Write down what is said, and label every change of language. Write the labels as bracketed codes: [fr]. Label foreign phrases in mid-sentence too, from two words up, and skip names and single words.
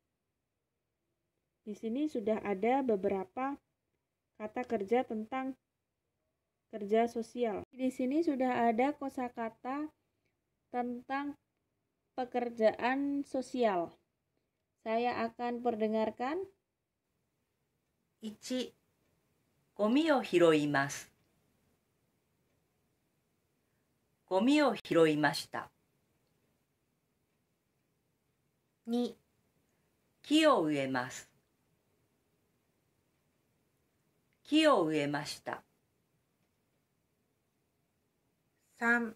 [id] Di sini sudah ada beberapa kata kerja tentang kerja sosial. Di sini sudah ada kosakata tentang pekerjaan sosial. Saya akan perdengarkan. 1. [ja] ゴミを拾います。ゴミを拾いました。2. 木を植えます。木を植えました。3.